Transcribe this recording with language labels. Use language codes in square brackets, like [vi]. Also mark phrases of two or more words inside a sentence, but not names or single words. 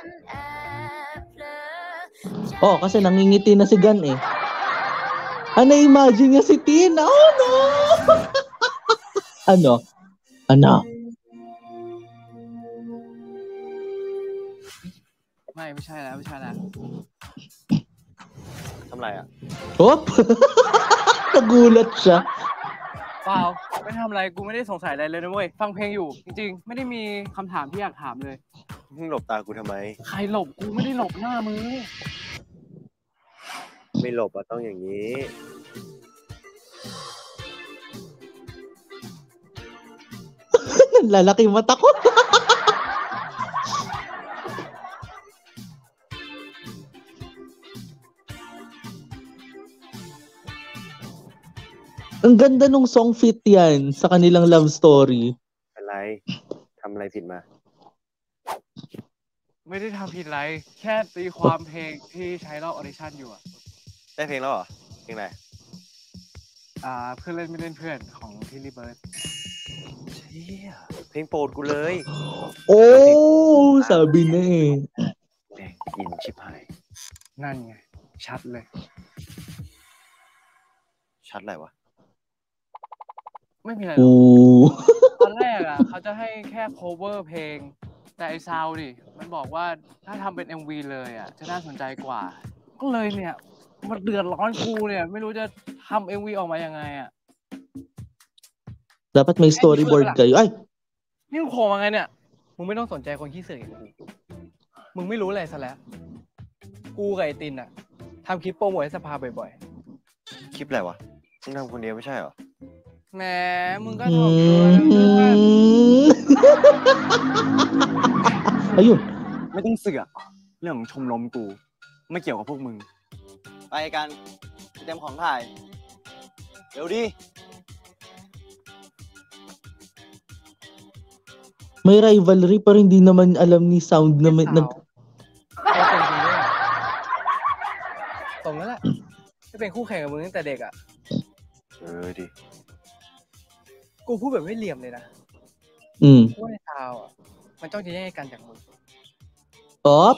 [tl] Oh, kasi nangingiti na si Gan eh. Na-imagine niya si Tina. [en] Oh no! [tl] Ano? Ano? [th] ไม่ใช่แล้ว ทำไรอ่ะ [tl] Hop! Nagulat siya. [th] เปล่าไม่ทำอะไรกูไม่ได้สงสัยอะไรเลยนะเว้ยฟังเพลงอยู่จริงๆไม่ได้มีคำถามที่อยากถามเลย มึงหลบตากูทำไม ใครหลบกูไม่ได้หลบหน้ามึง ไม่หลบอะต้องอย่างนี้ [tl] Lalaki yung mata ko. Ang ganda nung song fit yan sa kanilang [en] love story. [th] อะไรทำอะไรผิดมา ไม่ได้ทำผิดอะไรแค่ตีความเพลงที่ใช้รอบออดิชั่นอยู่อะ ได้เพลงแล้วเหรอ เพลงไหน เพื่อนเล่นไม่เล่นเพื่อนของทิลลี่เบิร์ด เชี่ยเพลงโปรดกูเลย [tl] Oh, sabi na eh. [th] แม่งอินชิบหาย นั่นไงชัดเลย ชัดอะไรวะ ไม่มีอะไรหรอก Ooh. ตอนแรกอะเขาจะให้แค่ cover เพลงแต่ไอ้ซาวดิมันบอกว่าถ้าทำเป็น MV เลยอะจะน่าสนใจกว่า ก็เลยเนี่ยมันเดือดร้อนกูเนี่ยไม่รู้จะทำ MV ออกมายังไงอ่ะ [tl] Dapat may storyboard kayo. Ay! [th] นี่มึงโผล่มาไงเนี่ยมึงไม่ต้องสนใจคนขี้เสือกอย่างกูมึงไม่รู้อะไรซะแล้วกูกับไอ้ตินอ่ะทำคลิปโปรโมทให้สภาบ่อย คลิปอะไรวะมึงทำคนเดียวไม่ใช่เหรอ ๆแหมมึงก็ถ่อมตัวนะเพื่อน [tl] Ayun. [th] ไม่ต้องเสือกเรื่องของชมรมกู ไม่เกี่ยวกับพวกมึง ไปกันเตรียมของถ่าย เร็วดิ [tl] May rivalry pero hindi naman alam ni Sound na may, [th] เราเป็นจริงด้วยตรงนั้นแหละไม่เป็นคู่แข่งกับมึงตั้งแต่เด็กอ่ะ ดิ กูพูดแบบไม่เหลี่ยมเลยนะ Mm. ว่าในซาวอ่ะมันจ้องจะแย่งกันจากมึง Op!